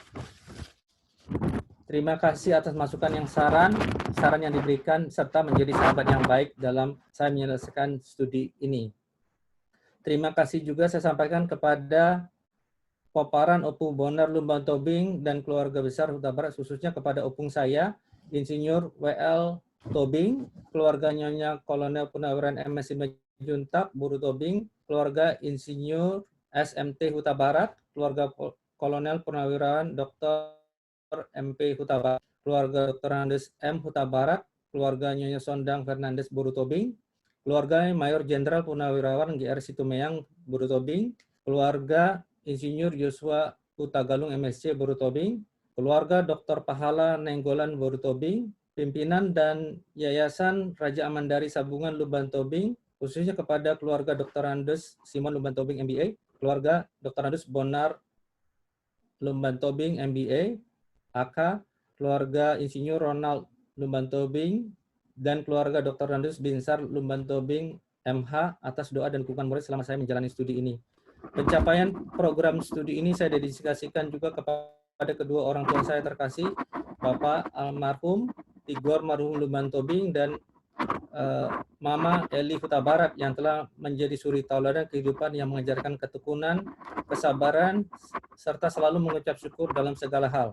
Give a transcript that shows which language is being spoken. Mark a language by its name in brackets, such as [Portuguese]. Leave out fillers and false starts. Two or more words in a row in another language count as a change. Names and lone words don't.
[Indonesian] Terima kasih atas masukan yang saran yang diberikan, serta menjadi sahabat yang baik dalam saya menyelesaikan studi ini. Terima kasih juga saya sampaikan kepada Poparan Opung Bonar Lumbang Tobing dan keluarga besar Huta Barat, khususnya kepada opung saya, Insinyur W.L. Tobing, keluarga Nyonya Kolonel Purnawirawan M.Si. Juntak, Buru Tobing, keluarga Insinyur SMT Huta Barat, keluarga Kolonel Purnawirawan Dr. MP Huta Barat, keluarga Dr. Andes M. Huta Barat, keluarga Nyonya Sondang Fernandes Buru Tobing, keluarga Mayor Jenderal Purnawirawan GR Situmayang Buru Tobing, keluarga Insinyur Yosua Huta Galung MSc Buru Tobing, keluarga Dr. Pahala Nenggolan Buru Tobing, pimpinan dan Yayasan Raja Amandari Sabungan Lumban Tobing, khususnya kepada keluarga Dr. Andes Simon Lumban Tobing MBA, keluarga Dr. Andes Bonar Lumban Tobing MBA, AK, keluarga Insinyur Ronald Lumban Tobing, dan keluarga Dr. Randus Binsar Lumban Tobing MH atas doa dan dukungan murid selama saya menjalani studi ini. Pencapaian program studi ini saya dedikasikan juga kepada kedua orang tua saya terkasih, Bapak almarhum Tigor Marhum Lumban Tobing dan Mama Eli Huta Barat yang telah menjadi suri tauladan kehidupan yang mengajarkan ketekunan, kesabaran, serta selalu mengucap syukur dalam segala hal.